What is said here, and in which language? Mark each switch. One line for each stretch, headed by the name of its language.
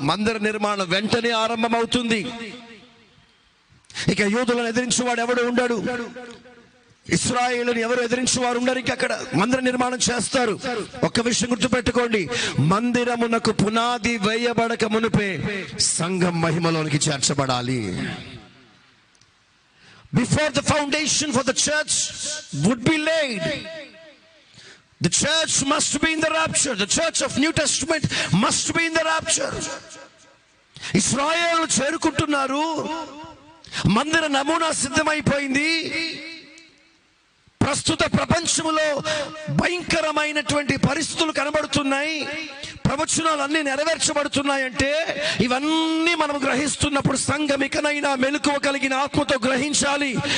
Telugu: మందిర నిర్మాణం వెంటనే ఆరంభమవుతుంది. ఇక యూదులను ఎదిరించేవాడు ఎవడు ఉండడు, ఇశ్రాయేలుని ఎవరు ఎదిరించి వారు ఉండరు. ఇంక అక్కడ మందిర నిర్మాణం చేస్తారు. ఒక్క విషయం గుర్తుపెట్టుకోండి, మందిరమునకు పునాది వేయబడక మునిపే సంఘం మహిమలోనికి చేర్చబడాలి.
English: Before the foundation for the church would be laid, the church must be in the rapture. The church of New Testament must be in the rapture.
Telugu: ఇశ్రాయేలు చేరుకుంటున్నారు, మందిర నమూనా సిద్ధమైపోయింది. ప్రస్తుత ప్రపంచంలో భయంకరమైనటువంటి పరిస్థితులు కనబడుతున్నాయి, ప్రవచనాలు అన్ని నెరవేర్చబడుతున్నాయంటే ఇవన్నీ మనం గ్రహిస్తున్నప్పుడు సంఘం ఇకనైనా మెలకువ కలిగిన ఆత్మతో గ్రహించాలి.